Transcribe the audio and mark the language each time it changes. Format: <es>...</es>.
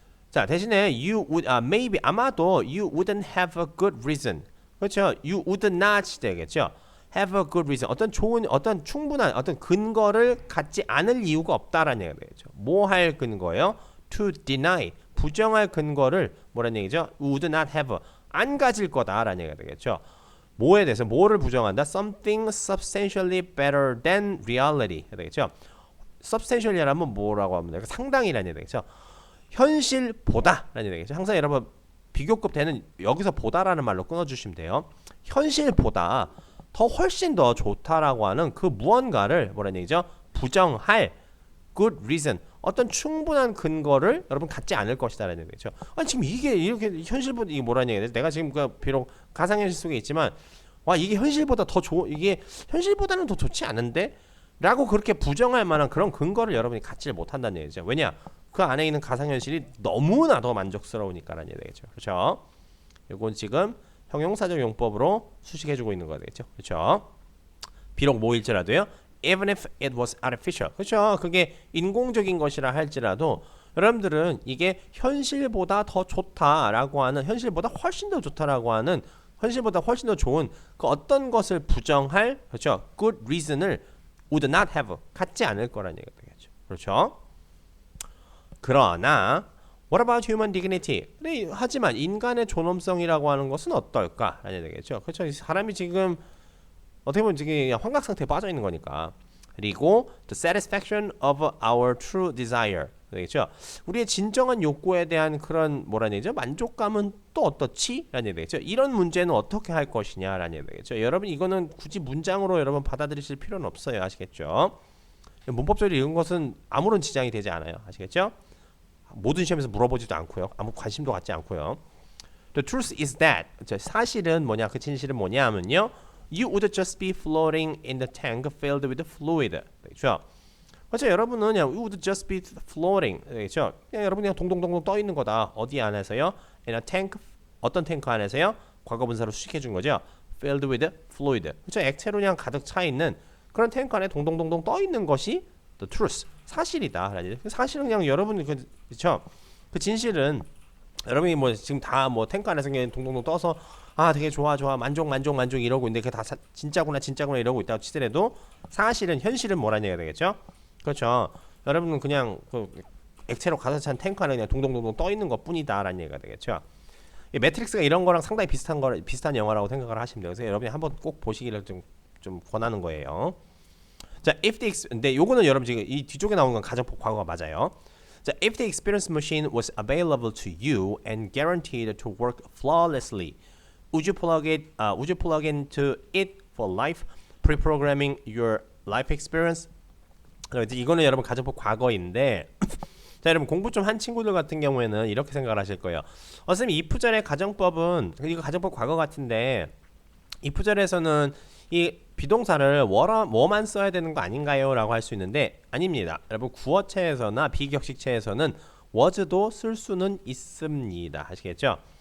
<ko>자, 대신에</ko> <en>you would maybe</en> <ko>아마도</ko> <en>you wouldn't have a good reason.</en> <ko>그렇죠?</ko> <en>you would not</en> <ko>되겠죠.</ko> <en>have a good reason.</en> <ko>어떤 충분한 어떤 근거를 갖지 않을 이유가 없다라는 얘기가 되겠죠. 뭐 할 근거예요?</ko> <en>to deny.</en> <ko>부정할 근거를 뭐라는 얘기죠?</ko> <en>would not have.</en> <ko>안 가질 거다라는 얘기가 되겠죠. 뭐에 대해서 뭐를 부정한다?</ko> <en>something substantially better than reality.</en> <ko>되겠죠. substantially라면 뭐라고 하면 돼요? 상당히라는 얘기 되겠죠. 현실보다라는 얘기죠. 항상 여러분 비교급 되는 여기서 보다라는 말로 끊어주시면 돼요. 현실보다 더 훨씬 더 좋다라고 하는 그 무언가를 뭐라는 얘기죠? 부정할</ko> <en>good reason.</en> <ko>어떤 충분한 근거를 여러분 갖지 않을 것이다라는 얘기죠. 아니 지금 이게 이렇게 현실보다 이게 뭐라는 얘기예요? 내가 지금 비록 가상현실 속에 있지만 와 이게 현실보다 더 이게 현실보다는 더 좋지 않은데? 라고 그렇게 부정할 만한 그런 근거를 여러분이 갖지 못한다는 얘기죠. 왜냐? 그 안에 있는 가상현실이 너무나 더 만족스러우니까라는 얘기죠. 그렇죠? 이건 지금 형용사적 용법으로 수식해주고 있는 거 되겠죠. 그렇죠? 비록 뭐일지라도요.</ko> <en>Even if it was artificial.</en> <ko>그렇죠? 그게 인공적인 것이라 할지라도 여러분들은 이게 현실보다 더 좋다라고 하는 현실보다 훨씬 더 좋다라고 하는 현실보다 훨씬 더 좋은 그 어떤 것을 부정할 그렇죠? good reason을</ko> <en>would not have</en> <ko>갖지 않을 거라는 얘기가 되겠죠. 그렇죠? 그러나</ko> <en>what about human dignity?</en> <ko>하지만 인간의 존엄성이라고 하는 것은 어떨까? 라는 얘기겠죠. 그렇죠? 사람이 지금 어떻게 보면 지금 환각 상태에 빠져 있는 거니까.</ko> <en>그리고 the satisfaction of our true desire.</en> <ko>되겠죠. 우리의 진정한 욕구에 대한 그런 뭐라는 얘기죠? 만족감은 또 어떻지? 라는 얘기죠. 이런 문제는 어떻게 할 것이냐? 라는 얘기죠. 여러분 이거는 굳이 문장으로 여러분 받아들이실 필요는 없어요. 아시겠죠? 문법적으로 이런 것은 아무런 지장이 되지 않아요. 아시겠죠? 모든 시험에서 물어보지도 않고요. 아무 관심도 갖지 않고요.</ko> <en>The truth is that</en> <ko>사실은 뭐냐? 그 진실은 뭐냐 하면요.</ko> <en>You would just be floating in the tank filled with fluid.</en> <ko>그렇죠? 그렇죠? 여러분은 그냥</ko> <en>you would just be floating.</en> <ko>그렇죠? 그냥 여러분 그냥 동동동동 떠 있는 거다. 어디 안에서요?</ko> <en>In a tank.</en> <ko>어떤 탱크 안에서요? 과거분사로 수식해 준 거죠.</ko> <en>Filled with fluid.</en> <ko>그렇죠? 액체로 그냥 가득 차 있는 그런 탱크 안에 동동동동 떠 있는 것이</ko> <en>the truth.</en> <ko>사실이다. 사실은 그냥 여러분 그렇죠? 그 진실은 여러분이 뭐 지금 다 뭐 탱크 안에서 그냥 동동동 떠서 아 되게 좋아 만족 이러고 있는데 그게 다 진짜구나 이러고 있다고 치더라도 사실은 현실은 뭐라는 얘기가 되겠죠? 그렇죠. 여러분은 그냥 그 액체로 가득 찬 탱크 안에 그냥 동동동동 떠 있는 것뿐이다라는 얘기가 되겠죠. 이 매트릭스가 이런 거랑 상당히 비슷한 영화라고 생각을 하시면 돼요. 그래서 여러분이 한번 꼭 보시기를 좀 권하는 거예요. 자, 근데 요거는 여러분 지금 이 뒤쪽에 나오는 건 가정법 과거가 맞아요.</ko> <en>자, if the experience machine was available to you and guaranteed to work flawlessly, would you plug into it for life, pre-programming your life experience?</en> <ko>이거는 여러분 가정법 과거인데 자 여러분 공부 좀 한 친구들 같은 경우에는 이렇게 생각을 하실 거예요. 선생님 if절의 가정법은 이거 가정법 과거 같은데 if절에서는 이 비동사를 뭐만 써야 되는 거 아닌가요? 라고 할 수 있는데 아닙니다. 여러분 구어체에서나 비격식체에서는 was도 쓸 수는 있습니다. 아시겠죠?</ko>